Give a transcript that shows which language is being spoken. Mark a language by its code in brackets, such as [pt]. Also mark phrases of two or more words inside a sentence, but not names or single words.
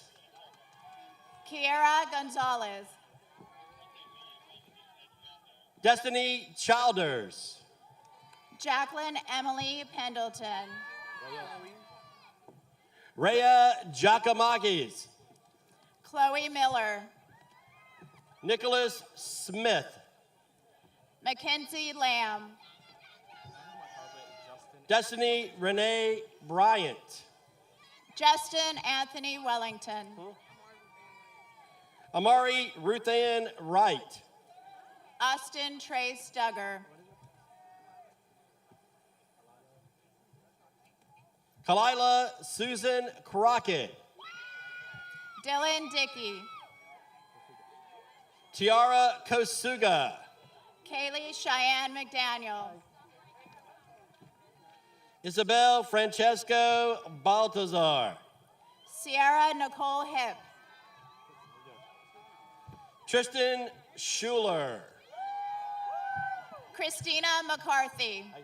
[en] Kiera Gonzalez. Destiny Childers. Jacqueline Emily Pendleton. Rhea Giacomakis. Chloe Miller. Nicholas Smith. Mackenzie Lamb. Destiny Renee Bryant. Justin Anthony Wellington. Amari Ruthann Wright. Austin Trace Duggar. Kalila Susan Crockett. Dylan Dickey. Tiara Kosuga. Kaylee Cheyenne McDaniel. Isabel Francesco Baltazar. Sierra Nicole Hip. Tristan Schuler. Christina McCarthy.